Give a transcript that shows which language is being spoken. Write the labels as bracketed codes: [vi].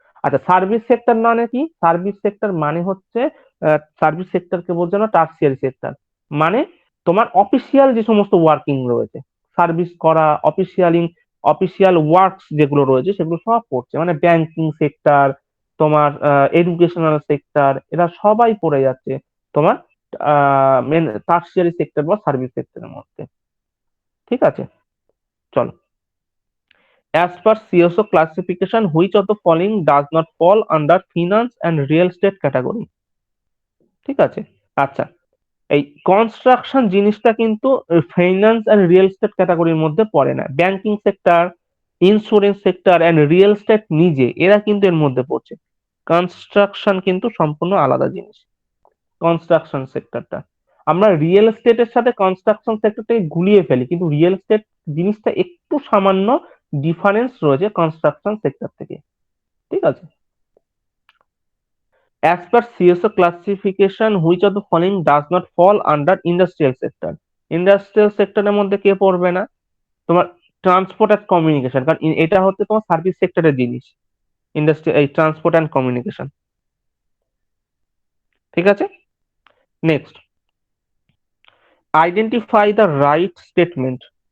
[bn] আচ্ছা, service sector মানে কি? সার্ভিস সেক্টর মানে হচ্ছে, সার্ভিস সেক্টরকে বলছে না টার্সিয়ারি সেক্টর, মানে তোমার অফিসিয়াল যে সমস্ত ওয়ার্কিং রয়েছে, সার্ভিস করা, অফিসিয়াল ওয়ার্কস যেগুলো রয়েছে সেগুলো সব পড়ছে। মানে ব্যাংকিং সেক্টর, তোমার এডুকেশনাল সেক্টর, এরা সবাই পড়ে যাচ্ছে তোমার মেন টার্সিয়ারি সেক্টর বা সার্ভিস সেক্টরের মধ্যে। ঠিক আছে, চলো। [en] As per CSO classification, which of the following does not fall under finance and real estate category? [bn] ঠিক আছে, আচ্ছা, এই কনস্ট্রাকশন জিনিসটা কিন্তু ফাইন্যান্স এন্ড রিয়েল এস্টেট ক্যাটাগরির মধ্যে পড়ে না। Banking sector, insurance sector and real estate নিজে এরা কিন্তু এর মধ্যে পড়ছে। কনস্ট্রাকশন কিন্তু সম্পূর্ণ আলাদা জিনিস, কনস্ট্রাকশন সেক্টরটা। আমরা রিয়েল এস্টেটের সাথে কনস্ট্রাকশন সেক্টরটাকে গুলিয়ে ফেলি, কিন্তু রিয়েল এস্টেট জিনিসটা একটু সামান্য ডিফারেন্স রয়েছে কনস্ট্রাকশন সেক্টর থেকে। ঠিক আছে, [en] as per CSO classification, which of the following does not fall under industrial sector? [bn] Industrial সেক্টরের মধ্যে কে পড়বে না? তোমার ট্রান্সপোর্ট এন্ড কমিউনিকেশন, কারণ এটা হচ্ছে তোমার সার্ভিস সেক্টরের জিনিস। ইন্ডাস্ট্রি, এই ট্রান্সপোর্ট এন্ড কমিউনিকেশন। ঠিক আছে, [en] Next, identify the right statement.